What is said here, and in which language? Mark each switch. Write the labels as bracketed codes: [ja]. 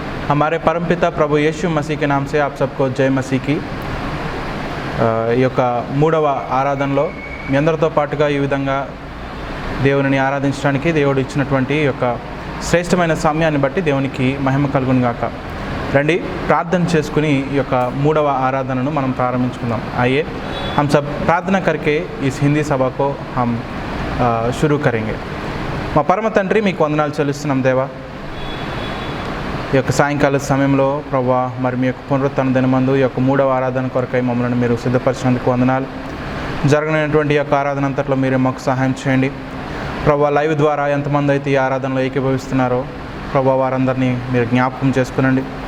[hi] हमारे परमपिता प्रभु यीशु मसीह के नाम से आप सबको जय मसीह की [te] ఈ యొక్క మూడవ ఆరాధనలో మీ అందరితో పాటుగా ఈ విధంగా దేవునిని ఆరాధించడానికి దేవుడు ఇచ్చినటువంటి ఈ యొక్క శ్రేష్టమైన సమయాన్ని బట్టి దేవునికి మహిమ కలుగును గాక। రండి ప్రార్థన చేసుకుని ఈ యొక్క మూడవ ఆరాధనను మనం ప్రారంభించుకుందాం। [hi] आइए हम सब प्रार्थना करके इस हिंदी सभा को हम शुरू करेंगे। [te] మా పరమ తండ్రి మీకు వందనాలు చెల్లిస్తున్నాం దేవా। ఈ యొక్క సాయంకాల సమయంలో ప్రభువా మరి మీ యొక్క పునరుత్థాన దినమందు ఈ యొక్క మూడవ ఆరాధన కొరకై మమ్మల్ని మీరు సిద్ధపరిచినందుకు వందనాలు। జరగనటువంటి ఈ యొక్క ఆరాధన అంతట్లో మీరే మాకు సహాయం చేయండి ప్రభువా। లైవ్ ద్వారా ఎంతమంది అయితే ఈ ఆరాధనలో ఏకీభవిస్తున్నారో ప్రభువా వారందరినీ మీరు జ్ఞాపకం చేసుకునండి।